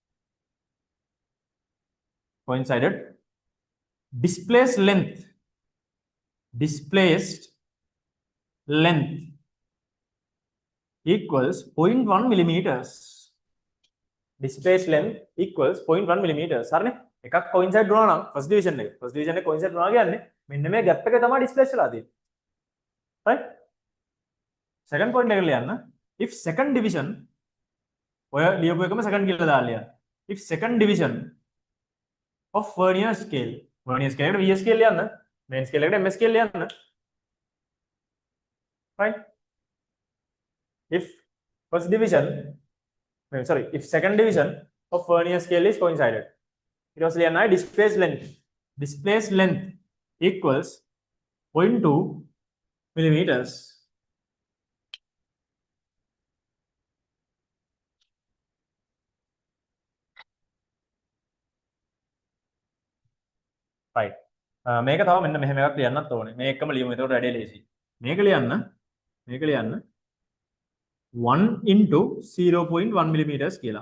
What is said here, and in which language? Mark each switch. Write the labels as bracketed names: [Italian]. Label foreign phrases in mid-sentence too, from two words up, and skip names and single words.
[English] Coincided. Displaced length equals 0.1 millimeters. Displaced length equals 0.1 millimeters. [Sinhala] හරිනේ. එකක් coincide වුණා නම් [English] first division [Sinhala] එක coincide වුණා කියන්නේ මෙන්න මේ gap එක තමයි displace වෙලා තියෙන්නේ. [English] right? second point [Sinhala] එකට ලියන්න. [English] if second division [Sinhala] ඔය ලියපු එකම second කියලා දාලා ලියන්න. [English] if second division of vernier scale [Sinhala] එකට [English] VS scale [Sinhala] ලියන්න. [English] main scale [Sinhala] එකට [English] MS scale [Sinhala] ලියන්න. [English] right? if second division of vernier scale is coincided, it was displaced length equals 0.2 millimeters. right. [Sinhala] මේක තව මෙන්න මෙහෙම එකක් ලියන්නත් ඕනේ. මේ එකම ලියමු. එතකොට වැඩේ ලේසි. මේක ලියන්න [English] 1 into 0.1 millimeters [Sinhala] කියලා.